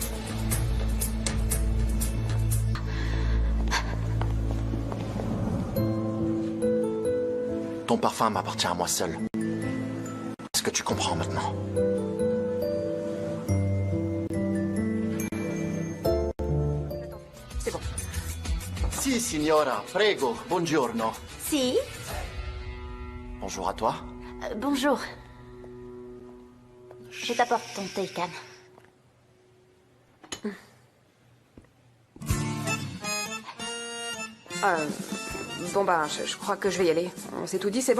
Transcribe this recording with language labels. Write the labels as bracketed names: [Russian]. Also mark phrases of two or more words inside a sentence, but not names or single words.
[French] Ton parfum m'appartient à moi seul. Est-ce que tu comprends maintenant? C'est bon. [Italian] Si, signora, prego, buongiorno. Si? [French] Bonjour à toi. Bonjour. Je t'apporte ton thé, Can. Bon bah, je crois que je vais y aller. On s'est tout dit, c'est bon?